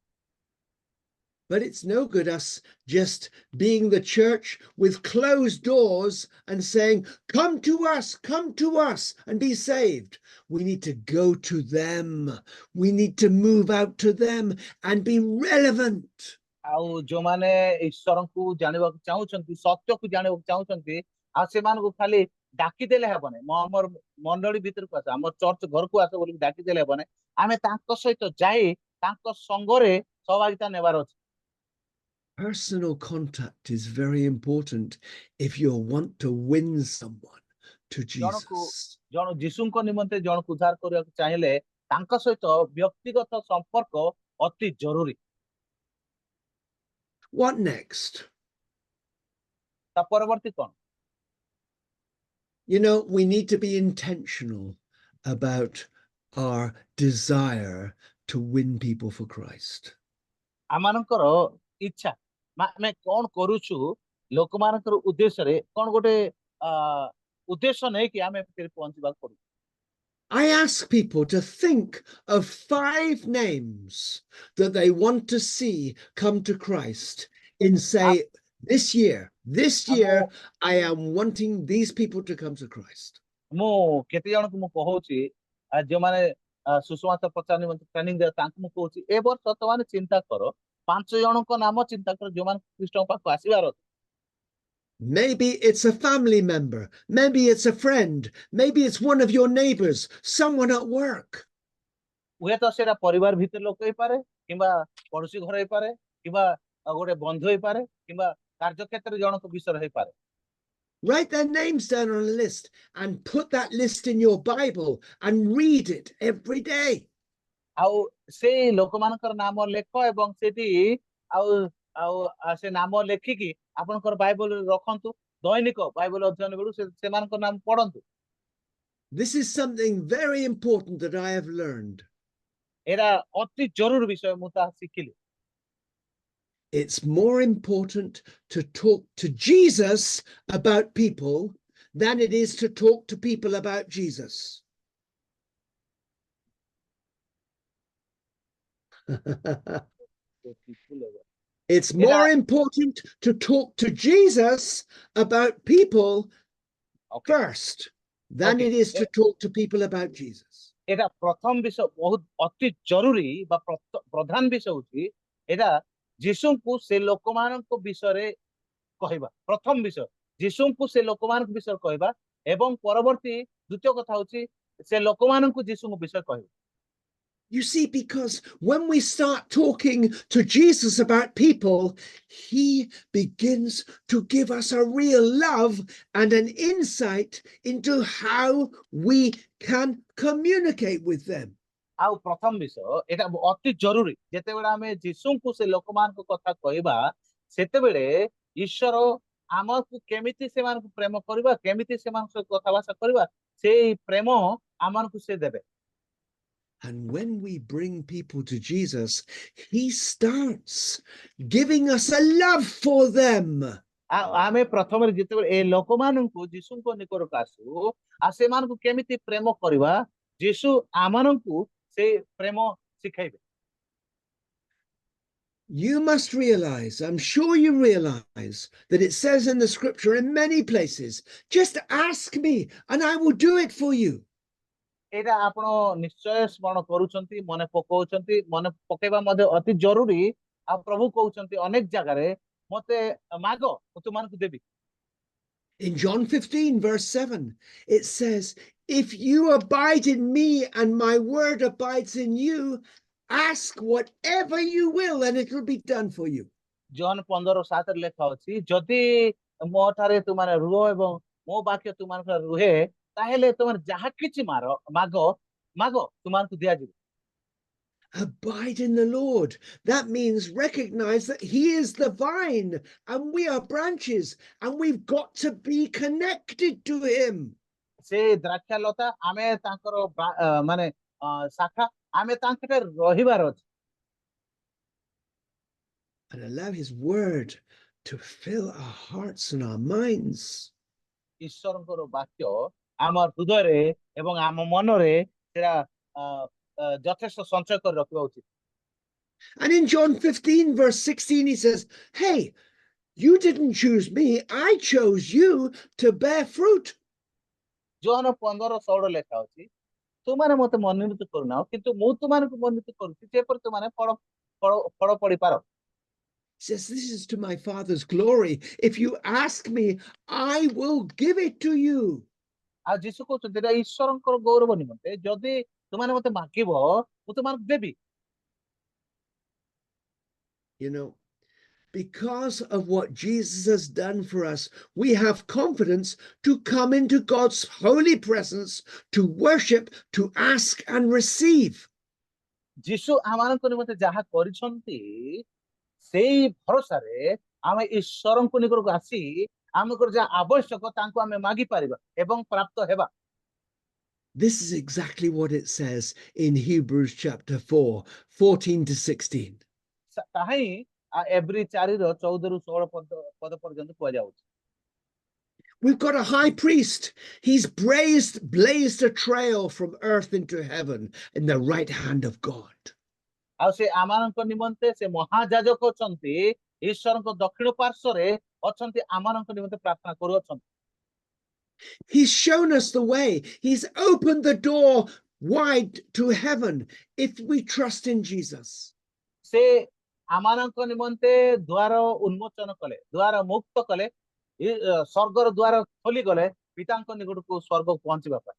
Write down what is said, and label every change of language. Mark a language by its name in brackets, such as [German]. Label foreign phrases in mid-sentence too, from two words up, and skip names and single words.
[English] But it's no good us just being the church with closed doors and saying, come to us and be saved. We need to go to them. We need to move out to them and be relevant. [Odia] ଆଉ ଯୋଉମାନେ ଈଶ୍ୱରଙ୍କୁ ଜାଣିବାକୁ ଚାହୁଁଛନ୍ତି ସତ୍ୟକୁ ଜାଣିବାକୁ ଚାହୁଁଛନ୍ତି ଆଉ ସେମାନଙ୍କୁ ଖାଲି ଡାକିଦେଲେ ହେବନି ଆମର ମଣ୍ଡଳୀ ଭିତରକୁ ଆସ ଆମ ଚର୍ଚ୍ଚ ଘରକୁ ଆସ ବୋଲି ଡାକିଦେଲେ ହେବନି ଆମେ ତାଙ୍କ ସହିତ ଯାଇ ତାଙ୍କ ସଙ୍ଗରେ ସହଭାଗିତା ନେବାର ଅଛି। [English] Personal contact is very important if you want to win someone to Jesus. [Odia] ଜଣ ଯୀଶୁଙ୍କ ନିମନ୍ତେ ଜଣକୁ ଉଦ୍ଧାର କରିବାକୁ ଚାହିଁଲେ ତାଙ୍କ ସହିତ ବ୍ୟକ୍ତିଗତ ସମ୍ପର୍କ ଅତି ଜରୁରୀ। [English] What next? [Odia] ତା ପରବର୍ତ୍ତୀ କଣ? [English] You know, we need to be intentional about our desire to win people for Christ. [Odia] ଆମମାନଙ୍କର ଇଚ୍ଛା ଆମେ କଣ କରୁଛୁ ଲୋକମାନଙ୍କର ଉଦ୍ଦେଶ୍ୟରେ କଣ ଗୋଟେ ଉଦ୍ଦେଶ୍ୟ ନେଇକି ଆମେ ପହଞ୍ଚିବାକୁ ପଡୁଛି। [English] I ask people to think of 5 names that they want to see come to Christ and say, this year, [Odia] ଆମ [English] I am wanting these people to come to Christ. [Odia] ମୁଁ କେତେ ଜଣଙ୍କୁ ମୁଁ କହୁଛି ଯୋଉମାନେ ସୁଷମାଚାର ପଚାର ନିମନ୍ତେ ଟ୍ରେନିଂ ଦିଅ ତାଙ୍କୁ ମୁଁ କହୁଛି ଏ ବର୍ଷ ତମାନେ ଚିନ୍ତା କର 5 ଜଣଙ୍କ ନାମ ଚିନ୍ତା କର ଯୋଉମାନେ ଖ୍ରୀଷ୍ଟଙ୍କ ପାଖକୁ ଆସିବାର ଅଛି। [English] Maybe it's a family member. Maybe it's a friend. Maybe it's one of your neighbors, someone at work. [Odia] ହୁଏତ ସେଇଟା ପରିବାର ଭିତରେ ଲୋକ ହେଇପାରେ କିମ୍ବା ପଡୋଶୀ ଘର ହେଇପାରେ କିମ୍ବା ଗୋଟେ ବନ୍ଧୁ ହେଇପାରେ କିମ୍ବା କାର୍ଯ୍ୟକ୍ଷେତ୍ରରେ ଜଣଙ୍କ ବିଷୟରେ ହେଇପାରେ। [English] Write their names down on a list and put that list in your Bible and read it every day. [Odia] ଆଉ ସେଇ ଲୋକମାନଙ୍କର ନାମ ଲେଖ ଏବଂ ସେଠି ଆଉ ଆଉ ସେ ନାମ ଲେଖିକି ଆପଣଙ୍କର ବାଇବଲରେ ରଖନ୍ତୁ। ଦୈନିକ ବାଇବଲ ଅଧ୍ୟୟନ ବେଳୁ ସେମାନଙ୍କ ନାମ ପଢନ୍ତୁ। [English] This is something very important that I have learned. [Odia] ଏରା ଅତି ଜରୁରୀ ବିଷୟ ମୁଁ ତାହା ଶିଖିଲି। [English] It's more important to talk to Jesus about people than it is to talk to people about Jesus. It's more important to talk to Jesus about people first than it is to talk to people about Jesus. [Odia] ଏଟା ପ୍ରଥମ ବିଷୟ ବହୁତ ଅତି ଜରୁରୀ ବା ପ୍ରଧାନ ବିଷୟ ହଉଛି ଏଟା ଯୀଶୁଙ୍କୁ ସେ ଲୋକମାନଙ୍କ ବିଷୟରେ କହିବା। ପ୍ରଥମ ବିଷୟ ଯୀଶୁଙ୍କୁ ସେ ଲୋକମାନଙ୍କ ବିଷୟରେ କହିବା ଏବଂ ପରବର୍ତ୍ତୀ ଦ୍ୱିତୀୟ କଥା ହଉଛି ସେ ଲୋକମାନଙ୍କୁ ଯୀଶୁଙ୍କ ବିଷୟ କହିବା। [English] You see, because when we start talking to Jesus about people, he begins to give us a real love and an insight into how we can communicate with them. [Odia] ଆଉ ପ୍ରଥମ ବିଷୟ ଏଟା ଅତି ଜରୁରୀ ଯେତେବେଳେ ଆମେ ଯୀଶୁଙ୍କୁ ସେ ଲୋକମାନଙ୍କ କଥା କହିବା ସେତେବେଳେ ଈଶ୍ୱର ଆମକୁ କେମିତି ସେମାନଙ୍କୁ ପ୍ରେମ କରିବା କେମିତି ସେମାନଙ୍କ ସହିତ କଥାବାର୍ତ୍ତା କରିବା ସେଇ ପ୍ରେମ ଆମକୁ ସେ ଦେବେ। [English] And when we bring people to Jesus, he starts giving us a love for them. [Odia] ଆମେ ପ୍ରଥମରେ ଯେତେବେଳେ ଏ ଲୋକମାନଙ୍କୁ ଯୀଶୁଙ୍କ ନିକଟକୁ ଆସୁ ଆଉ ସେମାନଙ୍କୁ କେମିତି ପ୍ରେମ କରିବା ଯୀଶୁ ଆମମାନଙ୍କୁ ସେ ପ୍ରେମ ଶିଖାଇବେ। [English] You must realize, I'm sure you realize, that it says in the scripture in many places, just ask me and I will do it for you. [Odia] ଏଇଟା ଆପଣ ନିଶ୍ଚୟ ସ୍ମରଣ କରୁଛନ୍ତି ମନେ ପକାଉଛନ୍ତି ମନେ ପକେଇବା ମଧ୍ୟ ଅତି ଜରୁରୀ। ଆଉ ପ୍ରଭୁ କହୁଛନ୍ତି ଅନେକ ଜାଗାରେ ମତେ ମାଗ ମୁଁ ତୁମମାନଙ୍କୁ ଦେବି। [English] In John 15 verse 7 it says, if you abide in me and my word abides in you, ask whatever you will and it will be done for you. [Odia] ଜନ୍ 15:7 ଲେଖା ଅଛି ଯଦି ମୋ ଠାରେ ତୁମମାନେ ରୁହ ଏବଂ ମୋ ବାକ୍ୟ ତୁମମାନଙ୍କ ରୁହେ ତାହେଲେ ତୁମେ ଯାହା କିଛି ମାଗ ତୁମମାନଙ୍କୁ ଦିଆଯିବ। [English] Abide in the Lord. That means recognize that he is the vine and we are branches and we've got to be connected to him. [Odia] ସେ ଦ୍ରାକ୍ଷା ଲତା ଆମେ ତାଙ୍କର ମାନେ ଶାଖା ଆମେ ତାଙ୍କଠାରେ ରହିବାର ଅଛି। [English] And allow his word to fill our hearts and our minds. [Odia] ଈଶ୍ୱରଙ୍କର ବାକ୍ୟ ଆମ ହୃଦୟରେ ଏବଂ ଆମ ମନରେ ସେଟା ଯଥେଷ୍ଟ ସଞ୍ଚୟ କରି ରଖିବା ଉଚିତ। [English] And in John 15 verse 16 he says, hey, you didn't choose me, I chose you to bear fruit. [Odia] ଜୋହନ 15:16 ଲେଖା ଅଛି ତୁମାନେ ମତେ ମନୋନୀତ କରୁନାହ କିନ୍ତୁ ମୁଁ ତୁମାନଙ୍କୁ ମନୋନୀତ କରୁଛି ଯେପରି ତୁମାନେ ଫଳ ପଡିପାର। [English] Says, this is to my Father's glory. If you ask me, I will give it to you. [Odia] ଆଉ ଯୀଶୁ କହୁଛନ୍ତି ଏଟା ଈଶ୍ୱରଙ୍କର ଗୌରବ ନିମନ୍ତେ ଯଦି ତୁମାନେ ମତେ ମାଗିବ ମୁଁ ତୁମମାନଙ୍କୁ ଦେବି। [English] You know, because of what Jesus has done for us, we have confidence to come into God's holy presence, to worship, to ask and receive. [Odia] ଯୀଶୁ ଆମମାନଙ୍କ ନିମନ୍ତେ ଯାହା କରିଛନ୍ତି ସେଇ ଭରସାରେ ଆମେ ଈଶ୍ୱରଙ୍କ ନିକଟକୁ ଆସି ଆମଙ୍କର ଯାହା ଆବଶ୍ୟକ ତାଙ୍କୁ ଆମେ ମାଗି ପାରିବା ଏବଂ ପ୍ରାପ୍ତ ହେବା। [English] This is exactly what it says in Hebrews chapter 4, 14 to 16. [Odia] ତାହା ହିଁ ଏବ୍ରୀ 4:14-16 ପଦ ପର୍ଯ୍ୟନ୍ତ କୁହାଯାଉଛି। [English] We've got a high priest. He's blazed a trail from earth into heaven in the right hand of God. [Odia] ଆଉ ସେ ଆମମାନଙ୍କ ନିମନ୍ତେ ସେ ମହାଯାଜକ ଅଛନ୍ତି ଈଶ୍ୱରଙ୍କ ଦକ୍ଷିଣ ପାର୍ଶ୍ୱରେ ଅଛନ୍ତି, ଆମମାନଙ୍କ ନିମନ୍ତେ ପ୍ରାର୍ଥନା କରୁଅଛନ୍ତି। [English] He's shown us the way. He's opened the door wide to heaven if we trust in Jesus. [Odia] ସେ ଆମମାନଙ୍କ ନିମନ୍ତେ ଦ୍ୱାର ଉନ୍ମୋଚନ କଲେ, ଦ୍ୱାର ମୁକ୍ତ କଲେ, ସ୍ୱର୍ଗର ଦ୍ୱାର ଖୋଲିଗଲେ ପିତାଙ୍କ ନିକଟକୁ ସ୍ୱର୍ଗକୁ ପହଞ୍ଚିବା ପାଇଁ।